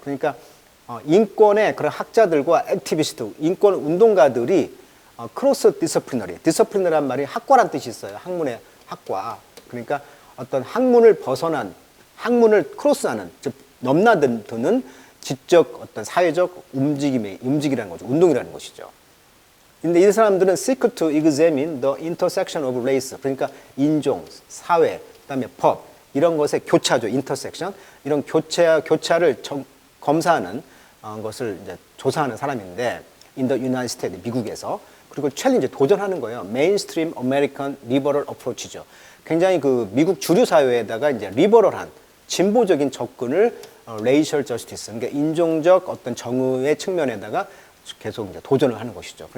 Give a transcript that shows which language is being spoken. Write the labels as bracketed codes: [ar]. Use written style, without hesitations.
[ko] 그러니까 인권의 그런 학자들과 액티비스트, 인권 운동가들이 크로스 디스플리너리, 디스플리너란 말이 학과란 뜻이 있어요. 학문의 학과. 그러니까 어떤 학문을 벗어난, 학문을 크로스하는, 즉 넘나드는 지적 어떤 사회적 움직이라는 거죠. 운동이라는 것이죠. 근데 이 사람들은 [en] seek to examine the intersection of race. [ko] 그러니까 인종, 사회, 그다음에 법 이런 것의 교차죠. [en] intersection. [ko] 이런 교차를 검사하는 것을 이제 조사하는 사람인데 [en] in the United States [ko] 미국에서 그리고 챌린지 도전하는 거예요. 메인스트림 아메리칸 리버럴 어프로치죠. 굉장히 그 미국 주류 사회에다가 이제 리버럴한 진보적인 접근을 레이셜 저스티스 그러니까 인종적 어떤 정의의 측면에다가 계속 이제 도전을 하는 것이죠.